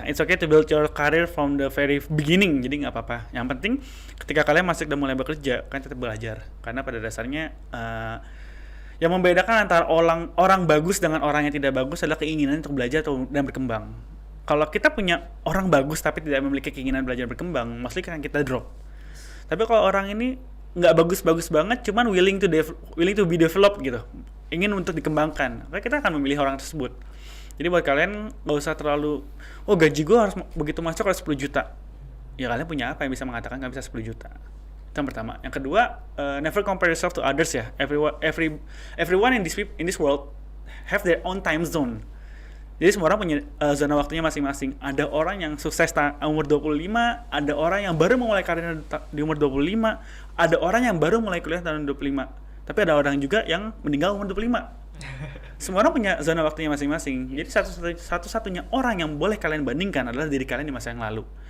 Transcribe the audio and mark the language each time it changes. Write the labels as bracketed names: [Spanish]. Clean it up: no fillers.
[English] It's okay to build your career from the very beginning. [Indonesian] Jadi nggak apa-apa. Yang penting ketika kalian masih udah mulai bekerja, kalian tetap belajar. Karena pada dasarnya yang membedakan antara orang bagus dengan orang yang tidak bagus adalah keinginan untuk belajar dan berkembang. Kalau kita punya orang bagus tapi tidak memiliki keinginan belajar berkembang, mostly kan kita drop. Tapi kalau orang ini nggak bagus-bagus banget, cuman [English] willing to be developed [Indonesian] gitu, ingin untuk dikembangkan, maka kita akan memilih orang tersebut. Jadi buat kalian nggak usah terlalu, gaji gue harus begitu masuk harus 10 juta. Ya kalian punya apa yang bisa mengatakan nggak bisa 10 juta? Itu yang pertama. Yang kedua, [English] never compare yourself to others [Indonesian] ya. [English] Everyone in this world have their own time zone. [Indonesian] Jadi semua orang punya zona waktunya masing-masing. Ada orang yang sukses umur 25, ada orang yang baru memulai karirnya di umur 25, ada orang yang baru mulai kuliah tahun 25. Tapi ada orang juga yang meninggal umur 25. Semua orang punya zona waktunya masing-masing. Jadi satu-satunya orang yang boleh kalian bandingkan adalah diri kalian di masa yang lalu.